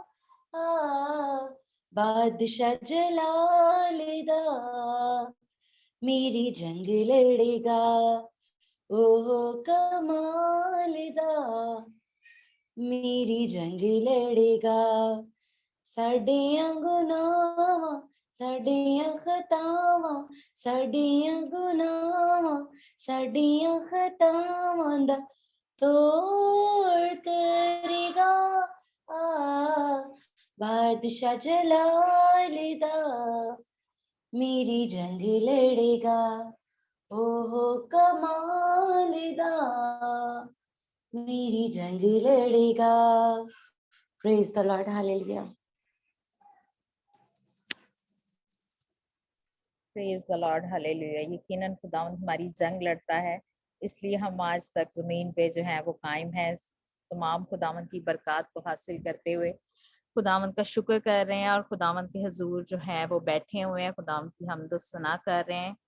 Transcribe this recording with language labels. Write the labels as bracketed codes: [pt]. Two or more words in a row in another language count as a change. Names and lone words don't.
[pa] ਬਾਦਸ਼ਾਹ ਜਲਾਲ ਦਾ ਮੇਰੀ ਜੰਗ ਲੜੇਗਾ ਓਹ ਕਮਾਲ ਦਾ ਮੇਰੀ ਜੰਗ ਲੜੇਗਾ ਸਾਡੀਆਂ ਗੁਨਾਹਾਂ ਸਾਡੀਆਂ ਖ਼ਤਾਵਾਂ ਸਾਡੀਆਂ ਗੁਨਾਹਾਂ ਸਾਡੀਆਂ ਖ਼ਤਾਵਾਂ ਦਾ ਤੋੜ ਕਰੇਗਾ ਬਾਦਸ਼ਾਹ ਜਲਾਲ ਦਾ ਮੇਰੀ ਜੰਗ ਲੜੇਗਾ ਓਹ ਕਮਾਲ ਦਾ ਮੇਰੀ ਜੰਗ ਲੜੇਗਾ [en] praise the Lord hallelujah praise the Lord hallelujah. [ur] یقیناً خداوند ہماری جنگ لڑتا ہے، اس لیے ہم آج تک زمین پہ جو ہے وہ قائم ہے، تمام خداوند کی برکت کو حاصل کرتے ہوئے خداوند کا شکر کر رہے ہیں اور خداوند کے حضور جو ہے وہ بیٹھے ہوئے ہیں، خداوند کی حمد ثنا کر رہے ہیں.